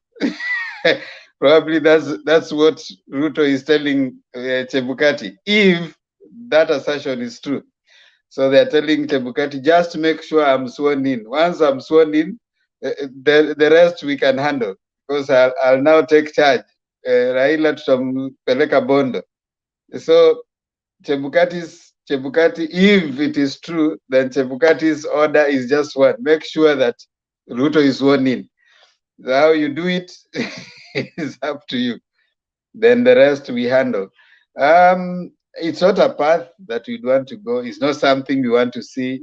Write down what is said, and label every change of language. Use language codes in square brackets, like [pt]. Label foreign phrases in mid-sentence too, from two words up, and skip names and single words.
[en] Probably that's what Ruto is telling Chebukati, if that assertion is true. So they're telling Chebukati, just make sure I'm sworn in. Once I'm sworn in, the rest we can handle, because I'll now take charge. [sw] Raila tutampeleka Bondo. [en] So Chebukati, if it is true, then Chebukati's order is just what? Make sure that Ruto is sworn in. How you do it is up to you. Then the rest we handle. It's not a path that we'd want to go. It's not something we want to see.